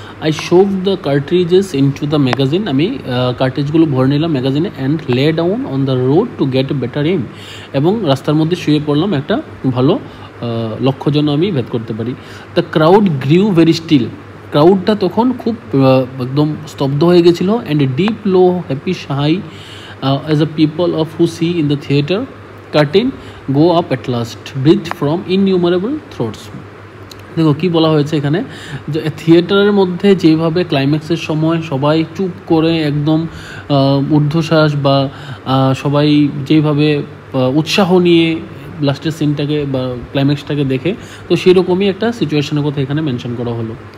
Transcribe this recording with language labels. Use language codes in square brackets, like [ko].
[en] I shove the cartridges into the magazine, [bn] আমি কার্ট্রিজগুলো ভরে নিলাম ম্যাগাজিনে, [en] and lay down on the road to get better aim, [bn] এবং রাস্তার মধ্যে শুয়ে পড়লাম একটা ভালো লক্ষ্য যেন আমি ভেদ করতে পারি। [en] the crowd grew very still, [bn] ক্রাউডটা তখন খুব একদম স্তব্ধ হয়ে গেছিলো। [en] And a deep low happy sigh as a people of who see in the theatre curtain go up at last, breathed from innumerable throats. [bn] দেখো কী বলা হয়েছে এখানে, যে থিয়েটারের মধ্যে যেভাবে ক্লাইম্যাক্সের সময় সবাই চুপ করে একদম ঊর্ধ্বশ্বাস বা সবাই যেভাবে উৎসাহ নিয়ে লাস্টের সিনটাকে বা ক্লাইম্যাক্সটাকে দেখে, তো সেরকমই একটা সিচুয়েশনের কথা এখানে মেনশন করা হলো।